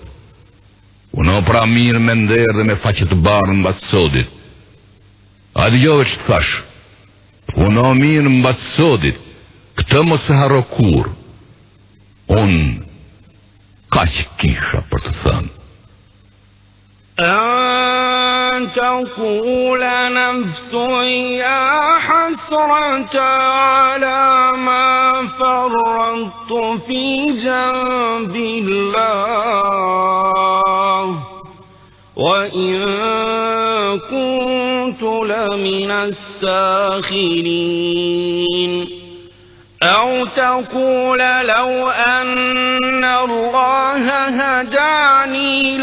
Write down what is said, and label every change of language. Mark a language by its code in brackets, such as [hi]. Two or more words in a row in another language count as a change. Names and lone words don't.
[sq] Uno pra mirë me nder dhe me faqe të barë mbas sodit. A dëgjove që të thash? Uno mirë mbas sodit, këtë mos e harro kur. Unë kaq kisha për të thënë. [ar] أن تقول نفس يا حسرة على ما فرطت في جنب الله وإن كنت لمن الساخرين أو تقول لو أن الله هداني